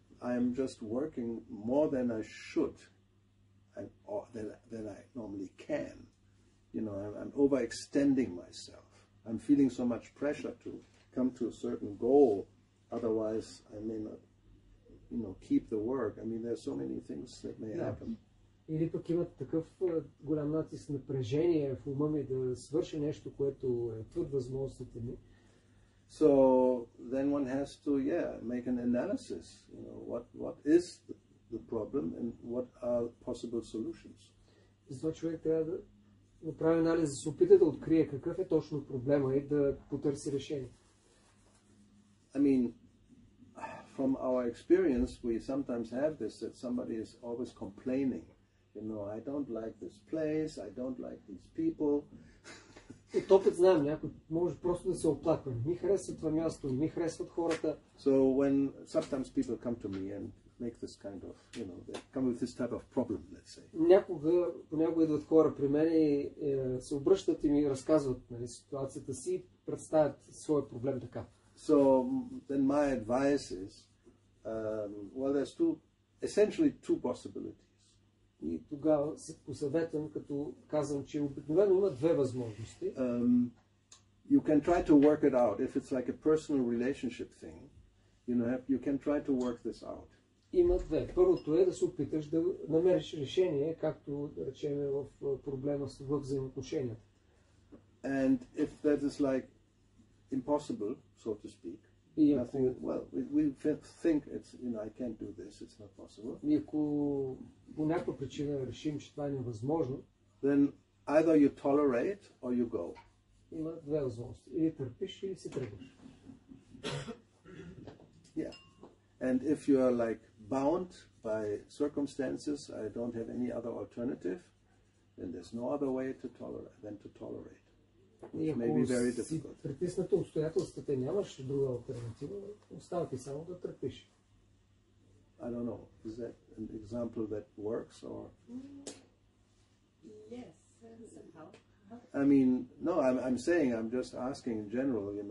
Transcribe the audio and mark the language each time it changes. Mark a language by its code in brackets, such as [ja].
[en] I'm just working more than I should, or than I normally can. I'm overextending myself. I'm feeling so much pressure to come to a certain goal. Otherwise, I may not, keep the work. I mean, there's so many things that may happen. [bg] Или пък имат такъв голям натиск, напрежение в ума ми да свърши нещо, което е твърд възможностите ми. [en] So then one has to, make an analysis. What is the problem and what are possible solutions. [bg] Затова човек трябва да направи анализ, да се опита да открие какъв е точно проблема и да потърси решение. [en] I mean, from our experience, we sometimes have this, that somebody is always complaining. I don't like this place, I don't like these people. [bg] От опит знам, някой може просто да се оплаква. Не ми харесва това място, не ми харесват хората. [en] So when sometimes people come to me and make this kind of, they come with this type of problem, let's say. [bg] Понякога идват хора при мен и се обръщат и ми разказват ситуацията си и представят своя проблем така. [en] So then my advice is, there's essentially two possibilities. [bg] И тогава се посъветвам, като казвам, че обикновено има две възможности. [en] You can try to work it out. If it's like a personal relationship thing, you can try to work this out. [bg] Има две. Първото е да се опиташ да намериш решение, както да речем в проблема в взаимоотношенията. [en] And if that is like impossible, so to speak, nothing, we think it's, I can't do this, it's not possible. [bg] И ако по някаква причина решим, че това е невъзможно, [en] then either you tolerate or you go. [bg] Има две възможности. Или търпиш, или си тръгваш. [en] Yeah. And if you are like bound by circumstances, I don't have any other alternative, then there's no other way than to tolerate. Which may be very difficult. [bg] Си притиснато обстоятелствата, нямаш друга алтернатива, остава ти само да търпиш. [en] I don't know. Is that an example that works or? Yes, somehow. I mean, no. I'm saying. I'm just asking in general.